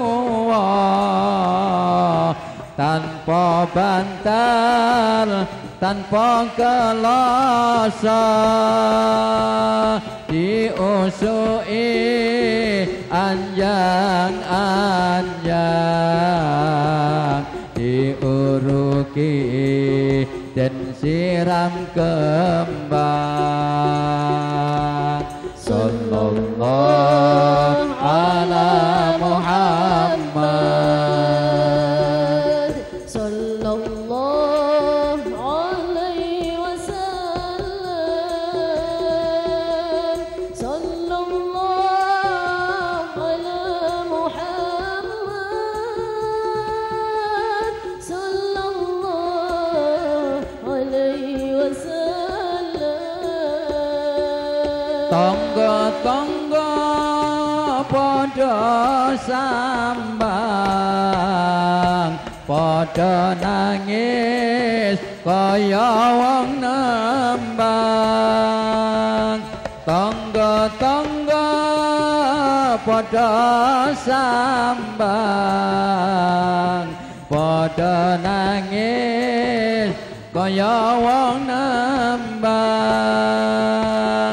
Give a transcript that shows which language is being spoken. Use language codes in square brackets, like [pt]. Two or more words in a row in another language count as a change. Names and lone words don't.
[jv] tanpa bantal tanpa kelasa diusui anjang-anjang diuruki dan siram kembang. [ar] صلى الله على محمد صلى الله عليه وسلم صلى الله على محمد صلى الله عليه وسلم. [jv] Tangga-tangga padha sambang padha nangis kaya wong nembang. Tangga-tangga padha sambang padha nangis kaya wong nembang.